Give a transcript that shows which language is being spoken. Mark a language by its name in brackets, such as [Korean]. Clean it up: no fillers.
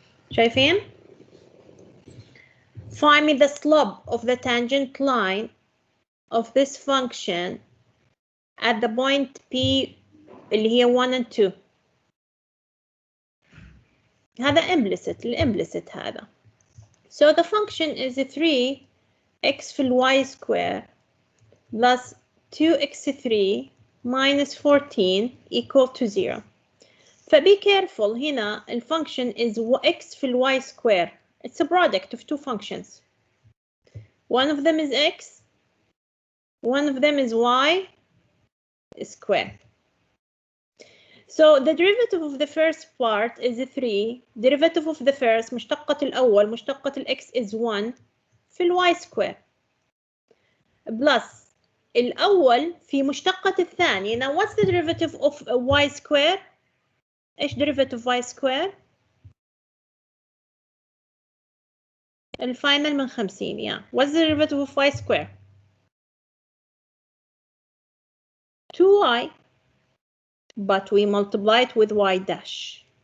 [Arabic] شايفين؟ [English] Find me the slope of the tangent line of this function at the point P [Arabic] اللي هي [English] 1 and 2. [Arabic] هذا implicit، الimplicit هذا. [English] So the function is 3x في y square plus 2x3 minus 14 equal to 0. فbe careful [Arabic] هنا [English] الfunction is x في y square. It's a product of two functions. One of them is x, one of them is y square. So the derivative of the first part is 3. Derivative of the first [Arabic] مشتقة الأول مشتقة الx [English] is 1 في y square. [Arabic] Plus الأول في مشتقة الثاني. [English] Now what's the derivative of y square? [Arabic] إيش [English] derivative y square؟ [Arabic] الفاينل من 50. [English] Yeah. What's the derivative of y square? 2y. But we multiply it with y dash.